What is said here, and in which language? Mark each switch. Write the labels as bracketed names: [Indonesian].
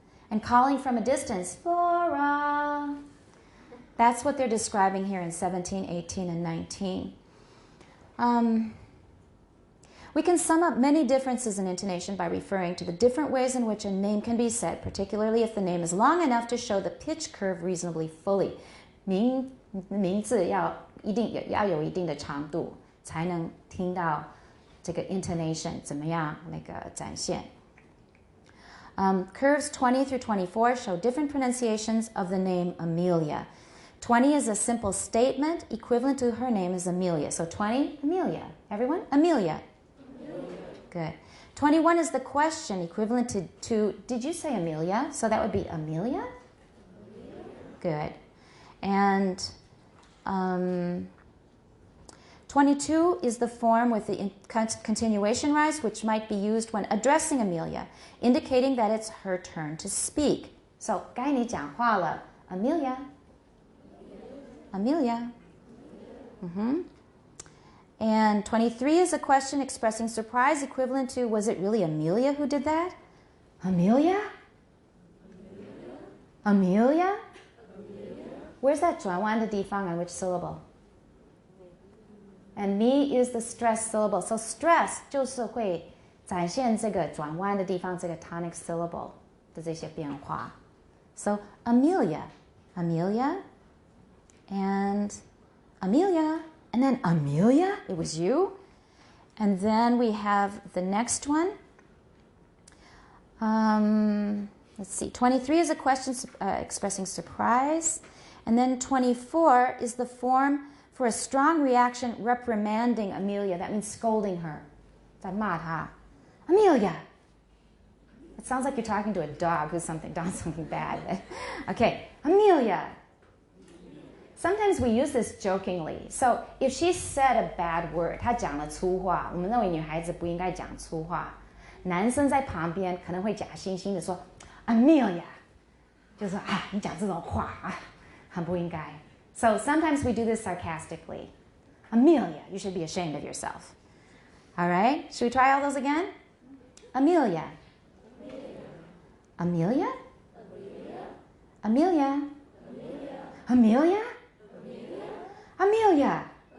[English] And calling from a distance, Laura. That's what they're describing here in 17, 18, and 19. We can sum up many differences in intonation by referring to the different ways in which a name can be said, particularly if the name is long enough to show the pitch curve reasonably fully. [Chinese] 名字要要有一定的长度，才能听到这个 intonation 怎么样那个展现。 [English] Curves 20 through 24 show different pronunciations of the name Amelia. 20 is a simple statement equivalent to her name is Amelia. So 20, Amelia. Everyone? Amelia. Good. 21 is the question equivalent to did you say Amelia? So that would be Amelia? Good. And 22 is the form with the continuation rise, which might be used when addressing Amelia, indicating that it's her turn to speak. [Chinese] So, 该你讲话了, Amelia. [English] Amelia. And 23 is a question expressing surprise, equivalent to, was it really Amelia who did that? Amelia? Amelia? Where's that [Chinese] 转弯的地方 [English] on which syllable? And me is the stress syllable. [Chinese] So stress 就是会展现这个转弯的地方这个 tonic syllable 的这些变化. [English] So Amelia, Amelia, and Amelia, and then Amelia, it was you. And then we have the next one. Let's see, 23 is a question expressing surprise. And then 24 is the form for a strong reaction reprimanding Amelia. That means scolding her. [Chinese] 在骂她.Amelia! [English] It sounds like you're talking to a dog who's done something bad. Okay, Amelia! Sometimes we use this jokingly. So if she said a bad word, [Chinese] 她讲了粗话，我们认为女孩子不应该讲粗话。男生在旁边可能会假惺惺的说 Amelia! 就是啊，你讲这种话啊，很不应该。 [English] So sometimes we do this sarcastically. Amelia, you should be ashamed of yourself. All right, should we try all those again? Amelia. Amelia? Amelia? Amelia? Amelia?